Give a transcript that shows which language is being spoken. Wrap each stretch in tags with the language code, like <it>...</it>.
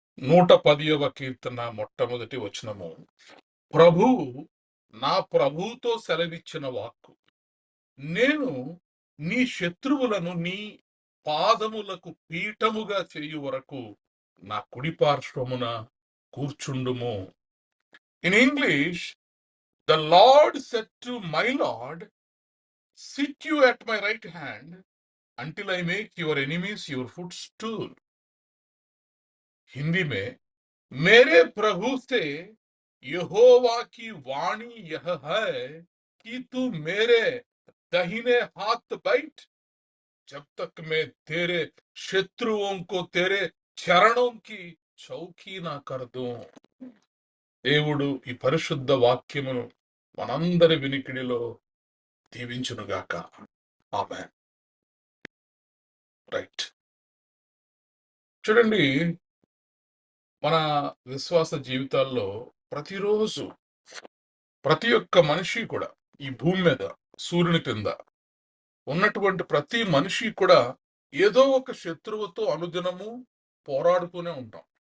<te>110వ కీర్తన మొట్టమొదటి వచనము. ప్రభువు నా ప్రభువుతో సెలవిచ్చిన వాక్కు, నేను నీ శత్రువులను నీ పాదములకు పీఠముగా చేయు వరకు నా కుడి పార్శ్వమున కూర్చుండుము.</te> <en>In English, the lord said to my lord, sit you at my right hand until I make your enemies your footstool.</en> <hi>Hindi में, मेरे प्रभु से यहोवा की वाणी यह है कि तू मेरे दाहिने हाथ बैठ, जब तक मैं तेरे शत्रुओं को तेरे చరణం की చౌకీ నా कर दूं.</hi> <te>దేవుడు ఈ పరిశుద్ధ వాక్యమును మనందరి వినికిడిలో దీవించునుగాక. ఆమేన్. రైట్. చూడండి, మన విశ్వాస జీవితాల్లో ప్రతిరోజు ప్రతి ఒక్క మనిషి కూడా ఈ భూమి మీద, సూర్యుని కింద ఉన్నటువంటి ప్రతి మనిషి కూడా ఏదో ఒక శత్రువుతో అనుదినము పోరాడుతూనే ఉంటాం.</te>